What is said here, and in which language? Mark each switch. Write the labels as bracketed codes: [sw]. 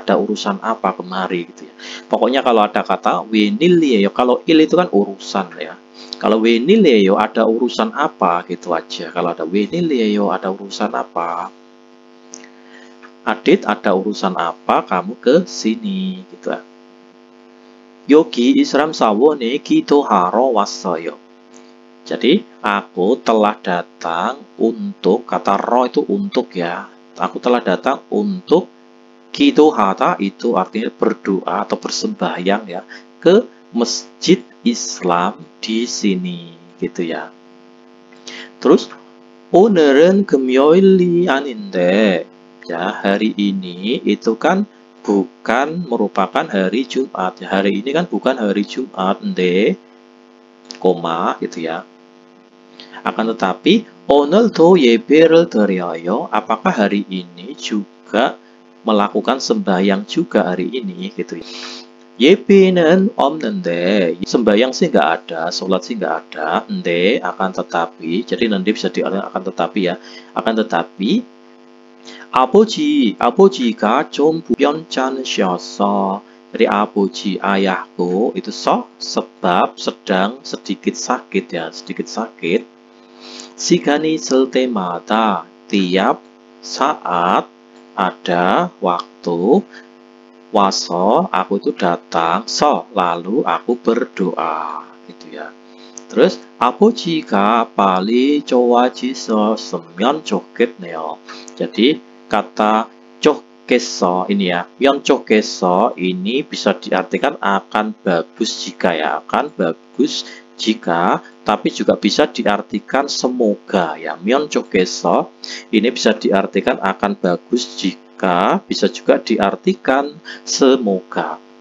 [id] Ada urusan apa kemari gitu ya. Pokoknya kalau ada kata wenil예요, kalau il itu kan urusan ya. Kalau wenil예요 ada urusan apa gitu aja. Kalau ada wenil예요 ada urusan apa. Adit ada urusan apa kamu ke sini gitu ya. [ko] 여기 이슬람 사원에 기도하러 왔어요. [id] Jadi aku telah datang untuk, kata ro itu untuk ya. Aku telah datang untuk 기도하다 itu artinya berdoa atau bersembahyang ya ke masjid Islam di sini gitu ya. Terus [ko] 오늘은 금요일이 아닌데 [id] ya hari ini itu kan bukan merupakan hari Jumat. Hari ini kan bukan hari Jumat, koma gitu ya. Akan tetapi [ko] 오늘도 예배를 드려요. [id] Apakah hari ini juga melakukan sembahyang juga hari ini gitu ya. [ko] 예배는 없는데 [id] sembahyang sih nggak ada, sholat sih nggak ada. Akan tetapi, jadi nanti bisa diartikan akan tetapi ya. Akan tetapi [ko] 아버지가 좀 변찮으셔서 [id] jadi 아버지 ayahku itu sebab sedang sedikit sakit ya, sedikit sakit. [ko] 시간이 있을 때마다 [id] tiap saat ada waktu waso aku itu datang lalu aku berdoa gitu ya. Terus [ko] 아버지가 빨리 좋아지셨으면 좋겠네요. [id] Jadi kata 좋겠어 ini ya, 면 좋겠어 ini bisa diartikan akan bagus jika ya, akan bagus jika, tapi juga bisa diartikan semoga ya. 면 좋겠어 ini bisa diartikan akan bagus jika, bisa juga diartikan semoga.